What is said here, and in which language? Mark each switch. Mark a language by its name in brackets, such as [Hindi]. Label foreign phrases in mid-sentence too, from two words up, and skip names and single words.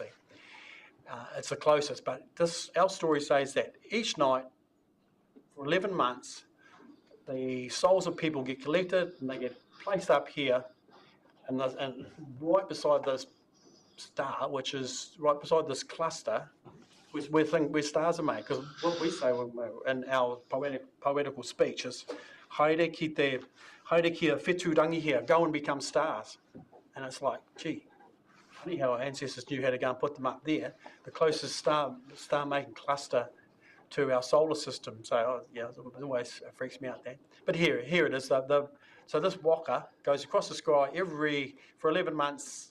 [English] It's the closest, but our story says that each night for 11 months, the souls of people get collected and they get placed up here, and right beside this star, which is right beside this cluster, where stars are made. Because what we say in our poetical speech is, [Māori] haere ki a whetū rangi here, [English] go and become stars. And it's like, gee, funny how our ancestors knew how to go and put them up there, the closest star-making cluster to our solar system. So it always freaks me out there. But here it is. So this waka goes across the sky for 11 months.